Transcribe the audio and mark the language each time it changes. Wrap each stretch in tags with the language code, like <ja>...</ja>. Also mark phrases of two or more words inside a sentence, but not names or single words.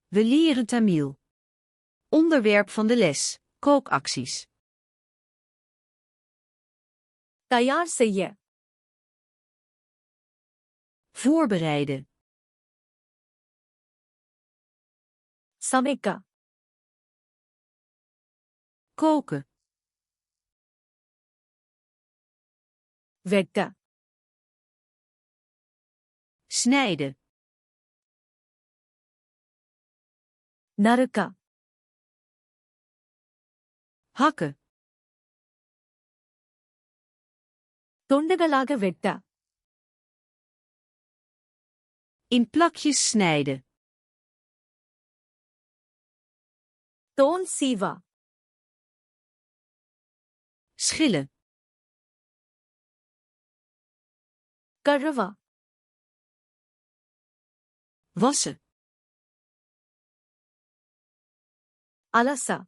<nl>We leren Tamil. Onderwerp van de les: kookacties.</nl> <ta>தயார் செய்ய.</ta> <nl>Voorbereiden.</nl> <ta>சமைக்க.</ta> <nl>Koken.</nl> <ta>வெட்ட.</ta> <nl>Snijden.</nl> <ta>நறுக்க.</ta> <nl>Hakken.</nl> <ta>துண்டுகளாக வெட்ட.</ta> <nl>In plakjes snijden.</nl> <ta>தோல் சீவ.</ta> <nl>Schillen.</nl> <ta>கழுவ.</ta> <nl>Wassen.</nl> <ta>அலச.</ta>